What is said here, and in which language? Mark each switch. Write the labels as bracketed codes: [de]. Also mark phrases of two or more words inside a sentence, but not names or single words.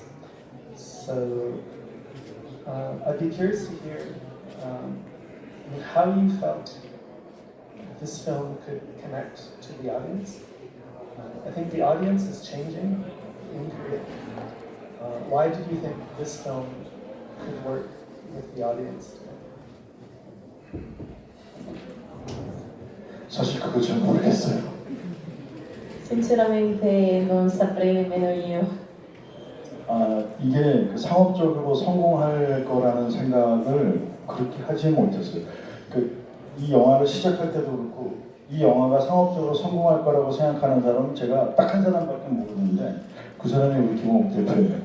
[en] So I'd be curious to hear how you felt this film could connect to the audience. I think the audience is changing in Korea. Why did you think this film could work with the audience? [ko] 사실 그거 잘 모르겠어요. [it] Sinceramente non saprei nemmeno io. [ko] 이게 상업적으로 성공할 거라는 생각을 그렇게 하지 못했어요. 이 영화를 시작할 때도 그렇고 이 영화가 상업적으로 성공할 거라고 생각하는 사람은 제가 딱 한 사람밖에 모르는데 그 사람이 우리 김홍욱 대표예요.